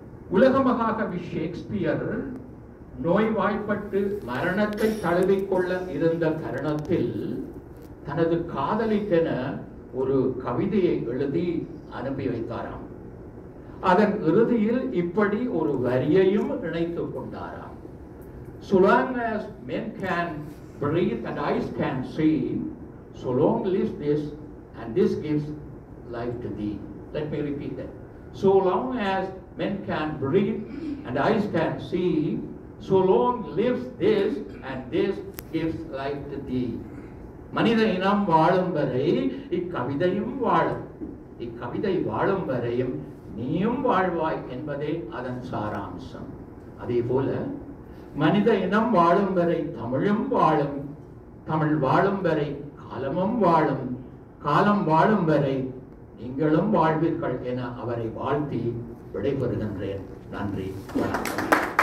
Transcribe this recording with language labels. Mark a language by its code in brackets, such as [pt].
[ta] உலக மகாகவி ஷேக்ஸ்பியர் நோய்வாய்ப்பட்டு மரணத்தை தழுவிக்கொள்ள இருந்த தருணத்தில் தனது காதலிக்கென ஒரு கவிதையை எழுதி அனுப்பி வைத்தாராம். அதன் இறுதியில் இப்படி ஒரு வரியையும் இணைத்துக் கொண்டாராம். [en] So long as men can breathe and eyes can see, so long lives this, and this gives life to thee. Let me repeat that. So long as men can breathe and eyes can see, so long lives this, and this gives life to thee. [ta] மனித இனம் வாழும் வரை இக்கவிதையும் வாழும், இக்கவிதை வாழும் வரையும் நீயும் வாழ்வாய் என்பதே அதன் சாராம்சம். அதே போல மனித இனம் வாழும் வரை தமிழும் வாழும், தமிழ் வாழும் வரை காலமும் வாழும், காலம் வாழும் வரை நீங்களும் வாழ்வீர்கள் என அவரை வாழ்த்தி விடைபெறுகின்றேன். நன்றி, வணக்கம்.